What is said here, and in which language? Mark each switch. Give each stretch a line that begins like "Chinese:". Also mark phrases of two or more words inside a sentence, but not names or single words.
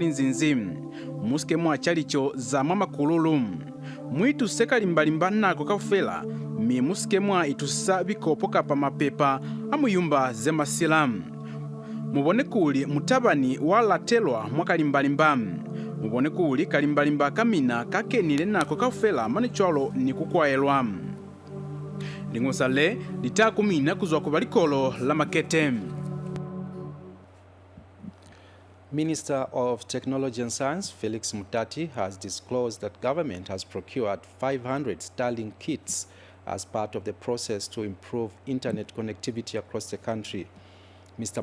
Lozi: linzinzi musike mwacha lichoza mwa makululu mwitu sekali mbalimba nako kaufela mi musike mwa itusa bikopo kapa mapepa amuyumba zemasilamu mubone kuli mutabani walatelwa mwakalimbalimba mubone kuli kalimbalimba kamina kakenile nako kaufela manicholo ni kukwayelwa ling'osa litakumina kuzwa kuba likolo la makete.
English: Minister of Technology and Science Felix Mutati has disclosed that government has procured 500 Starlink kits as part of the process to improve internet connectivity across the country. Mr.